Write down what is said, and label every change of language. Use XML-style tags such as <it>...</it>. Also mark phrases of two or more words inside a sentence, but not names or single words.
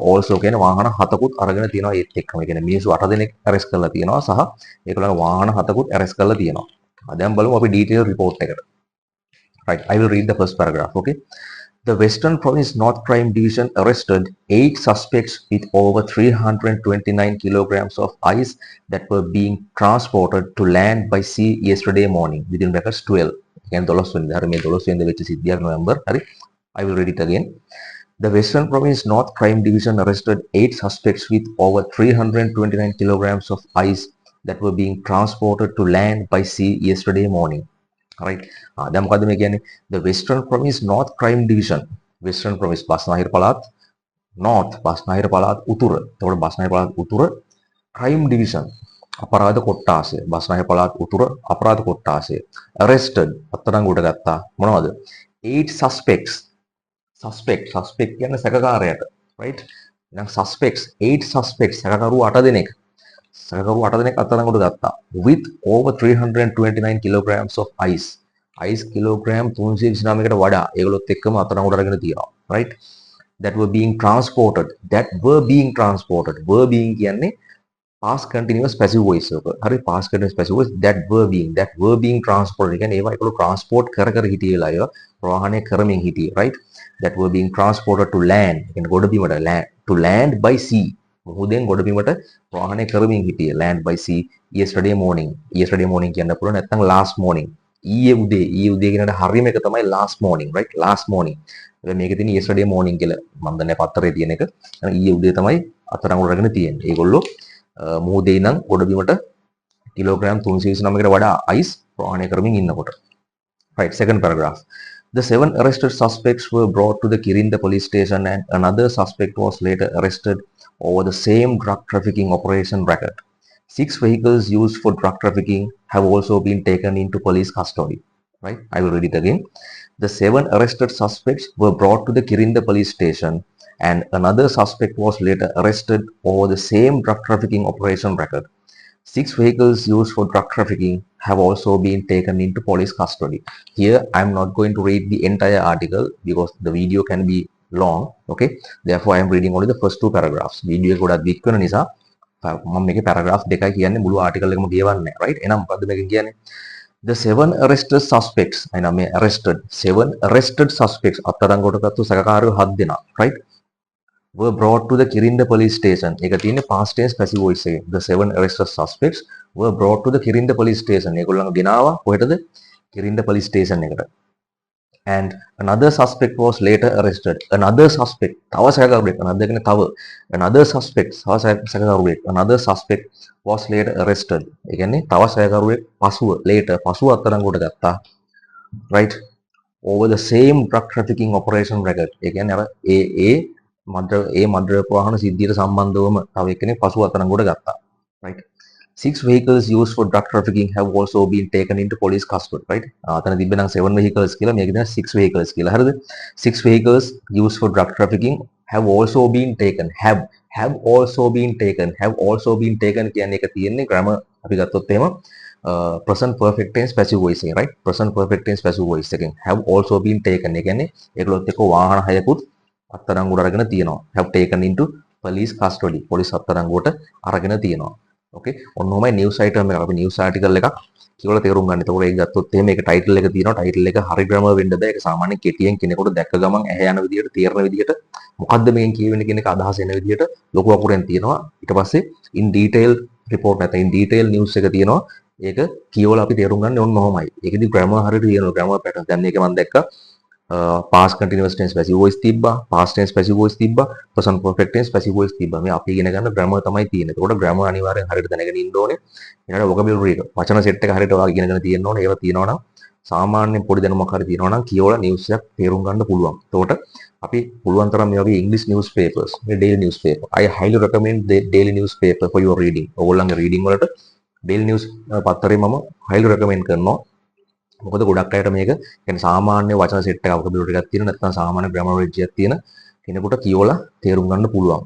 <si>also කියන්නේ වාහන 7කුත් අරගෙන තියෙනවා ඒත් එක්කම. ඒ කියන්නේ මිනිස්සු 8 දෙනෙක් arrest කරලා තියෙනවා සහ ඒගොල්ලන්ගේ වාහන 7කුත් arrest කරලා තියෙනවා. දැන් බලමු අපි</si> <en>detail report</en> <si>එකට.</si> <en>right, I will read the first paragraph. Okay. The Western Province North Crime Division arrested 8 suspects with over 329 kilograms of ice that were being transported to land by sea yesterday morning within brackets 12.</en> <si>Again, 12 වෙනිදා. හරි මේ 12 වෙනිදා වෙච්ච සිද්ධියක් නොවැම්බර්. හරි.</si> <en>I will read it again. The Western Province North Crime Division arrested 8 suspects with over 329 kilograms of ice that were being transported to land by sea yesterday morning. right.</en> <si>දැන් මොකද්ද මේ කියන්නේ?</si> <en>The Western Province North Crime Division.</en> <si>Western Province බස්නාහිර පළාත් North බස්නාහිර පළාත් උතුර. එතකොට බස්නාහිර පළාත් උතුර Crime Division අපරාධ කොට්ටාසය. බස්නාහිර පළාත් උතුර අපරාධ කොට්ටාසය. Arrested අත්අඩංගුවට ගත්තා. මොනවද? 8 suspects. Suspect කියන්නේ සැකකාරයට. right. එහෙනම් suspects 8 suspects සැකකරු 8 දෙනෙක්. සැකකරු 8 දෙනෙක් අත්අඩංගුවට ගත්තා.</si> <en>with over 329 kilograms of ice. ice kilogram</en> <si>329කට වඩා ඒගොල්ලොත් එක්කම අත්අඩංගුවට අරගෙන තියෙනවා.</si> <en>right. that were being transported. were being</en> <si>කියන්නේ</si> <en>past continuous passive voice</en> <si>එක.</si> <en>හරි past continuous passive voice that were being transported.</en> <si>කියන්නේ ඒවා ඒගොල්ලෝ transport කර හිටියේ වෙලා ඒවා ප්‍රවාහනය කරමින් හිටියේ.</si> <en>right. that were being transported to land.</en> <si>කියන්නේ ගොඩබිමට</si> <en>to land</en> <si>by sea. මුහුදෙන් ගොඩබිමට ප්‍රවාහනය කරමින් හිටියේ</si> <en>land by sea yesterday morning</en> <si>කියන්න පුළුවන් නැත්නම්</si> <en>last morning</en> <si>ඊයේ උදේ කියනට හරියම එක තමයි</si> <en>last morning right last morning.</en> <si>මේකේ තියෙන</si> <en>yesterday morning</en> <si>කියලා මම දන්නේ පත්තරේ තියෙන එක. ඊයේ උදේ තමයි අත්අඩංගුවට අරගෙන තියෙන්නේ. ඒගොල්ලෝ මුහුදේ ඉඳන් ගොඩබිමට කිලෝග්‍රෑම් 329කට වඩා ice ප්‍රවාහනය කරමින් ඉන්නකොට.</si> <en>right. second paragraph. The 7 arrested suspects were brought to the Kirinda police station and another suspect was later arrested over the same drug trafficking operation racket. 6 vehicles used for drug trafficking have also been taken into police custody. right? I will read it again. The 7 arrested suspects were brought to the Kirinda police station, and another suspect was later arrested over the same drug trafficking operation record. 6 vehicles used for drug trafficking have also been taken into police custody. Here, I'm not going to read the entire article because the video can be long. Okay, therefore, I am reading only the first 2 paragraphs.</en> <si>Video එක ගොඩක් දික් වෙන නිසා මම මේකේ paragraph දෙකයි කියන්නේ මුළු article එකම කියවන්නේ නැහැ, right? එහෙනම් මොකද්ද මේකෙන් කියන්නේ?</si> <en>The 7 arrested suspects,</en> <si>එනම් මේ</si> <en>arrested 7 arrested suspects</en> <si>අත්අඩංගුවට ගත්තු සැකකාරයෝ 7 දෙනා,</si> <en>right? Were brought to the Kirinda police station.</en> <si>ඒක තියෙන්නේ</si> <en>past tense passive voice</en> <si>එකේ.</si> <en>The 7 arrested suspects were brought to the Kirinda police station.</en> <si>ඒගොල්ලන්ව ගෙනාවා කොහෙටද? Kirinda</si> <en>police station</en> <si>එකට.</si> <en>And another suspect was later arrested. Another suspect,</en> <si>තව සැකකරුවෙක්. another කියන්නේ තව.</si> <en>Another suspect,</en> <si>තව සැකකරුවෙක්.</si> <en>Another suspect was later arrested.</en> <si>ඒ කියන්නේ තව සැකකරුවෙක් පසුව අත්අඩංගුවට ගත්තා.</si> <en>Right? Over the same drug trafficking operation record.</en> <si>ඒ කියන්නේ අර මද්ද්‍රව්‍ය ප්‍රවාහන සිද්ධියට සම්බන්ධවම තව එක්කෙනෙක් පසුව අත්අඩංගුවට ගත්තා.</si> <en>Right? 6 vehicles used for drug trafficking have also been taken into police custody, right?</en> <si>අතන තිබ්බේ නම් 7 vehicles කියලා මේක දෙන 6 vehicles කියලා. හරිද?</si> <en>6 vehicles used for drug trafficking have also been taken. Have also been taken</en> <si>කියන්නේ එක තියෙන්නේ grammar අපි ගත්තොත් එහෙම</si> <en>present perfect tense passive voice</en> <si>එකෙන්, right?</si> <en>present perfect tense passive voice එකෙන් have also been taken.</en> <si>ඒ කියන්නේ ඒගොල්ලොත් එක්ක වාහන හයකුත් අත්අඩංගුවට අරගෙන තියෙනවා.</si> <en>have taken into police custody.</en> <si>පොලිස් අත්අඩංගුවට අරගෙන තියෙනවා. ඕකේ ඔන්න ඔහමයි</si> <en>news item</en> <si>එක අපි</si> <en>news article</en> <si>එකක් කියලා තේරුම් ගන්න. එතකොට ඒක ගත්තොත් එහෙම මේක ටයිටල් එක තියෙනවා. ටයිටල් එක හරි ග්‍රැමර් වෙන්න බෑ. ඒක සාමාන්‍යයෙන් කෙටියෙන් කෙනෙකුට දැක්ක ගමන් ඇහැ යන විදියට තේරෙන විදියට මොකද්ද මේකෙන් කියවෙන්නේ කියන එක අදහස් එන විදියට ලොකු අකුරෙන් තියෙනවා. ඊට පස්සේ</si> <en>in detail report</en> <si>නැත්නම්</si> <en>in detail news</en> <si>එක තියෙනවා. ඒක කියවලා අපි තේරුම් ගන්න ඕන ඔහමයි. ඒකෙදි ග්‍රැමර් හරියට තියෙනවා.</si> <en>grammar pattern.</en> <si>දැන් මේක මම දැක්කා</si> <en>past continuous tense passive voice</en> <si>තිබ්බා,</si> <en>past tense passive voice</en> <si>තිබ්බා,</si> <en>present perfect tense passive voice</en> <si>තිබ්බා. මේ අපි ඉගෙන ගන්න grammar තමයි තියෙන්නේ. ඒකට grammar අනිවාර්යෙන් හරියට දැනගෙන ඉන්න ඕනේ. ඊළඟට vocabulary එක, වචන set එක හරියට ඔයාලා ඉගෙනගෙන තියෙන්න ඕනේ. ඒවා තියෙනවා නම් සාමාන්‍යයෙන් පොඩි දැනුමක් හරි තියෙනවා නම් කියවලා news එකක් තේරුම් ගන්න පුළුවන්. ඒකට අපි පුළුවන් තරම් මේ වගේ</si> <en>English newspapers,</en> <si>මේ</si> <en>daily newspaper. I highly recommend the daily newspaper for your reading.</en> <si>ඕගොල්ලන්ගේ reading වලට</si> <en>daily news</en> <si>පත්තරේ මම</si> <en>highly recommend</en> <si>කරනවා. මොකද ගොඩක් අයට මේක කියන්නේ සාමාන්‍ය වචන සෙට් එකක් vocabulary එකක් තියෙන නැත්නම් සාමාන්‍ය grammar එකක් තියෙන කෙනෙකුට කියවලා තේරුම් ගන්න පුළුවන්.</si>